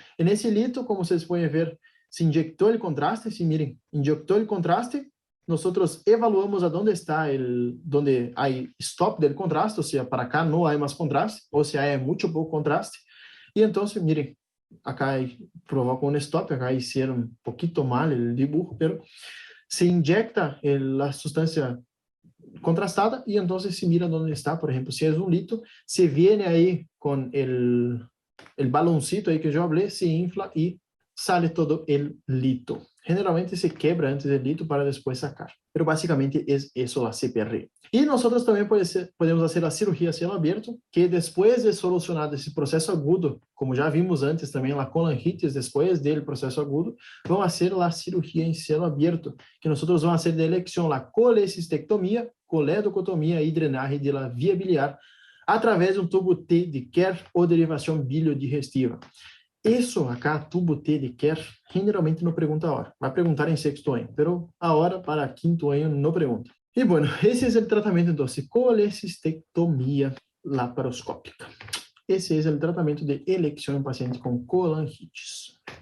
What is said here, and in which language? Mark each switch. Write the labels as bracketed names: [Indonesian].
[Portuguese] E nesse hilito, como vocês podem ver, se inyectou o contraste, se miren, inyectou o contraste, nós evaluamos aonde está donde há stop del contraste, ou seja, para cá não há mais contraste, ou seja, há muito pouco contraste, e então, miren, acá provoca um stop, acá hicieron um pouquinho mal o dibujo, pero se inyecta a substância contrastada e então se mira onde está, por exemplo, se é um lito, se viene aí com el baloncito aí que eu falei, se infla e [Spanish] sale todo el lito. Generalmente se quebra antes el lito para después sacar. Pero básicamente es eso la CPR. Y nosotros también podemos hacer la cirugía a cielo abierto, que después de solucionado ese proceso agudo, como ya vimos antes también la colangitis, después del proceso agudo, vamos a hacer la cirugía en cielo abierto, que nosotros vamos a hacer de elección la colecistectomía, coledocotomía y drenaje de la vía biliar a través de un tubo T de Kerr o derivación biliodigestiva. [Portuguese] Isso acá, tubo T de Kerr, generalmente não pergunta a hora. Vai perguntar em sexto año, pero a hora para quinto año não pergunta. E, bueno, esse é o tratamento, então, colecistectomia laparoscópica. Esse é o tratamento de elecção em paciente com colangitis.